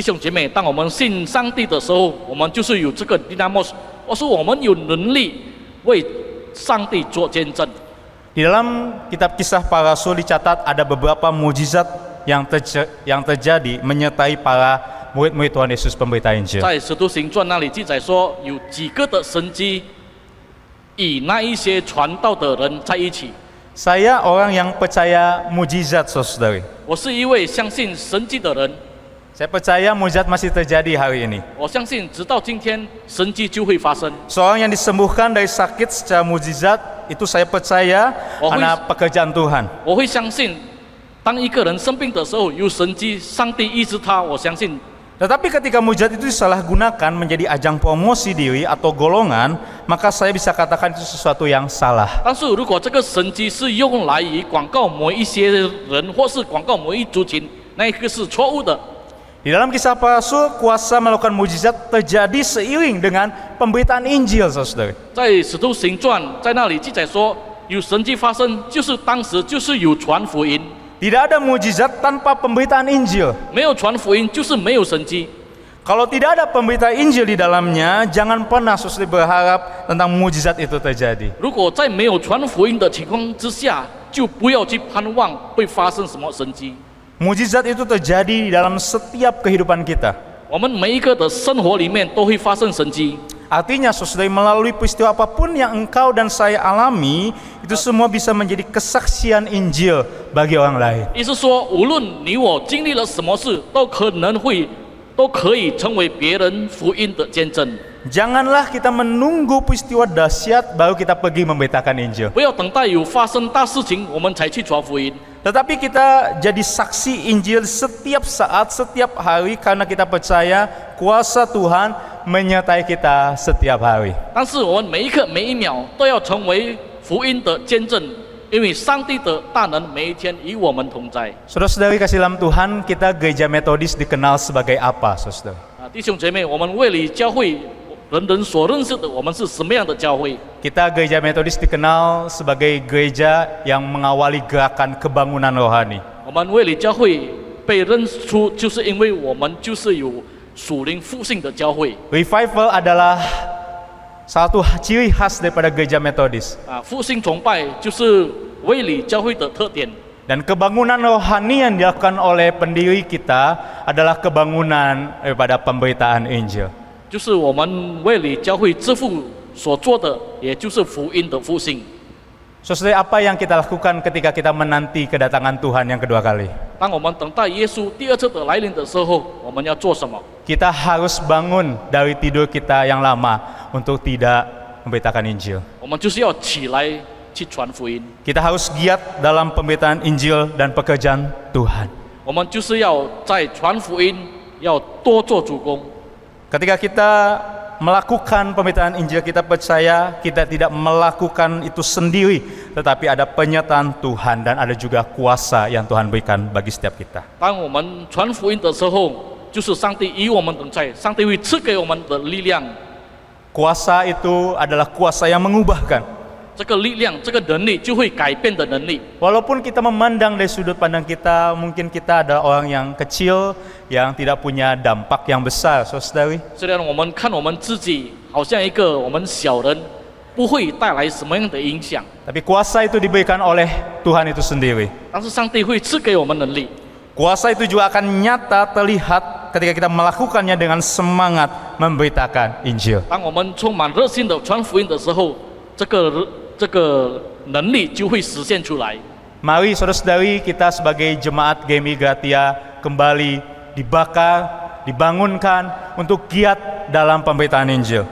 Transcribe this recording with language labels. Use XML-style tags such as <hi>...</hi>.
<zh>弟兄姐妹，当我们信上帝的时候，我们就是有这个 dynamos， 或是我们有能力为上帝做见证。</zh> <id>Di dalam kitab Kisah Para Rasul dicatat ada beberapa mukjizat yang terjadi menyertai para murid-murid Tuhan Yesus pemberita Injil.</id> <zh>在《使徒行传》那里记载说，有几个的神迹，与那一些传道的人在一起。</zh> <id>Saya orang yang percaya mukjizat, saudari.</id> <zh>我是一位相信神迹的人，</zh> <id>Saya percaya mukjizat masih terjadi hari ini.</id> <zh>我相信直到今天神迹就会发生。</zh> <id>Seorang yang disembuhkan dari sakit secara mukjizat, itu saya percaya karena pekerjaan Tuhan.</id> <zh>我会相信，当一个人生病的时候有神迹，上帝医治他，我相信。</zh> <id>Tetapi ketika mujizat itu disalahgunakan menjadi ajang promosi diri atau golongan, maka saya bisa katakan itu sesuatu yang salah.</id> <zh>但是如果这个神迹是用来以广告某一些人，或是广告某一族群，那个是错误的。</zh> <id>Di dalam Kisah Para Rasul, kuasa melakukan mujizat terjadi seiring dengan pemberitaan Injil, saudara.</id> <zh>在《使徒行传》在那里记载说，有神迹发生，就是当时就是有传福音。</zh> <id>Tidak ada mujizat tanpa pemberitaan Injil.</id> <zh>没有传福音，就是没有神迹。</zh> <id>Kalau tidak ada pemberitaan Injil di dalamnya, jangan pernah saudara berharap tentang mujizat itu terjadi.</id> <zh>如果在没有传福音的情况之下，就不要去盼望会发生什么神迹。</zh> <id>Mujizat itu terjadi di dalam setiap kehidupan kita.</id> <zh>我们每一个的生活里面都会发生神迹。</zh> <id>Artinya saudara, melalui peristiwa apapun yang engkau dan saya alami, itu semua bisa menjadi kesaksian Injil bagi orang lain.</id> <zh>意思说，无论你我经历了什么事，都可以成为别人福音的见证。</zh> <id>Janganlah kita menunggu peristiwa dahsyat baru kita pergi memberitakan Injil.</id> <zh>不要等待有发生大事情，我们才去传福音。</zh> <id>Tetapi kita jadi saksi Injil setiap saat, setiap hari karena kita percaya kuasa Tuhan menyertai kita setiap hari.</id> <zh>但是我们每一刻每一秒都要成为福音的见证，因为上帝的大能每一天与我们同在。</zh> <id>Saudara-saudari kasih dalam Tuhan, kita gereja metodis dikenal sebagai apa, saudara?</id> <zh>弟兄姐妹，我们卫理教会人人所认识的，我们是什么样的教会？</zh> <id>Kita gereja metodis dikenal sebagai gereja yang mengawali gerakan kebangunan rohani.</id> <zh>我们卫理教会被认出，就是因为我们就是有属灵复兴的教会。</zh> <id>Revival adalah salah satu ciri khas daripada gereja metodis.</id> <zh>复兴崇拜就是卫理教会的特点。</zh> <id>Dan kebangunan rohani yang dilakukan oleh pendiri kita adalah kebangunan daripada pemberitaan Injil.</id> <zh>就是我们卫理教会之父所做的，也就是福音的复兴。</zh> <id>Saudara, apa yang kita lakukan ketika kita menanti kedatangan Tuhan yang kedua kali?</id> <zh>当我们等待耶稣第二次的来临的时候，我们要做什么？</zh> <id>Kita harus bangun dari tidur kita yang lama untuk tidak memberitakan Injil.</id> <zh>我们就是要起来去传福音。</zh> <id>Kita harus giat dalam pemberitaan Injil dan pekerjaan Tuhan.</id> <zh>我们就是要在传福音，要多做主工。</zh> <id>Ketika kita melakukan pemberitaan Injil, kita percaya kita tidak melakukan itu sendiri, tetapi ada penyertaan Tuhan dan ada juga kuasa yang Tuhan berikan bagi setiap kita.</id> <zh>当我们传福音的时候，就是上帝与我们同在，上帝会赐给我们的力量。</zh> <id>Kuasa itu adalah kuasa yang mengubahkan.</id> <zh>这个力量，这个能力就会改变的能力。</zh> <id>Walaupun kita memandang dari sudut pandang kita, mungkin kita adalah orang yang kecil, yang tidak punya dampak yang besar, saudari.</id> <zh>虽然我们看我们自己好像一个我们小人，不会带来什么样的影响，</zh> <id>Tapi kuasa itu diberikan oleh Tuhan itu sendiri.</id> <zh>但是上帝会赐给我们能力。</zh> <id>Kuasa itu juga akan nyata terlihat ketika kita melakukannya dengan semangat memberitakan Injil.</id> <zh>当我们充满热心的传福音的时候，这个能力就会实现出来。</zh> <id>Mari saudara-saudari kita sebagai jemaat GMI Gratia kembali dibakar, dibangunkan untuk giat dalam pemberitaan Injil.</id>